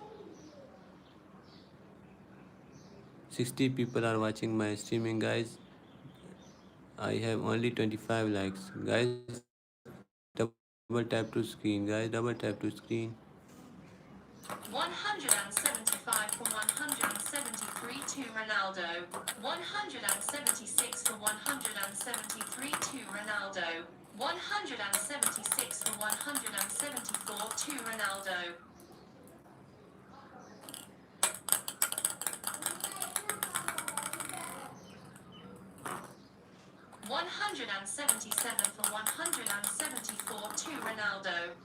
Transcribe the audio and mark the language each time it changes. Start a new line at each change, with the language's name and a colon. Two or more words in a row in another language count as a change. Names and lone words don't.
English: 60 people are watching my streaming, guys. I have only 25 likes. Guys, double tap to screen, guys. Double tap to screen. 175 for 173 to Ronaldo. 176 for 173 to Ronaldo. 176 for 174 to Ronaldo. 177 for 174 to Ronaldo.